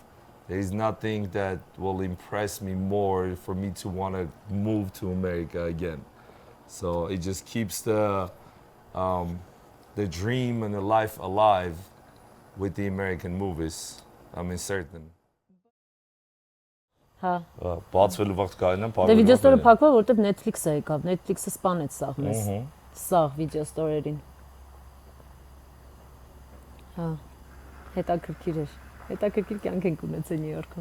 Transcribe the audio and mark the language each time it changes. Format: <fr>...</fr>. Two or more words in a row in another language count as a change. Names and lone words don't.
<en>There is nothing that will impress me more for me to want to move to America again. So it just keeps the dream and the life alive with the American movies. I'm certain.</en> <hy>Հա։ Բացվելու վաղ կայնան Դե</hy> <en>video store</en> <hy>փակվա, որտեվ Netflix-ը եկավ։ Netflix-ը սպանեց սաղ մեզ։ Սաղ</hy> <en>video stores։</en> <hy>Հա։ Հետաքրքիր էր։ Հետաքրքիր կյանք ենք ունեցել Նյու Յորքում։</hy>